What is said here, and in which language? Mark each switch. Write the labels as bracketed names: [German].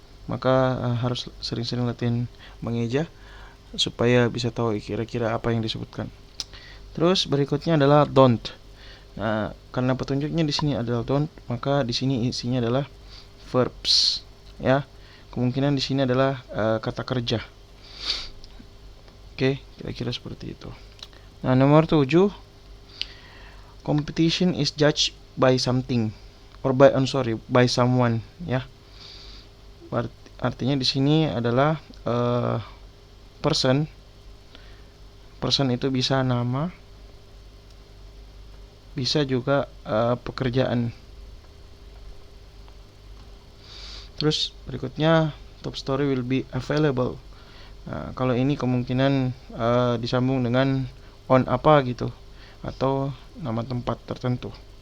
[Indonesian] Maka harus sering-sering latihan mengeja supaya bisa tahu kira-kira apa yang disebutkan. Terus berikutnya adalah don't. Nah, karena petunjuknya di sini adalah don't, maka di sini isinya adalah verbs ya. Kemungkinan di sini adalah kata kerja. Oke, kira-kira seperti itu. Nah, nomor 7, [English] competition is judged by something or by someone ya. [Indonesian] Artinya di sini adalah person itu bisa nama, bisa juga pekerjaan. Terus berikutnya [English] top story will be available. [Indonesian] Nah, kalau ini kemungkinan disambung dengan on apa gitu atau nama tempat tertentu.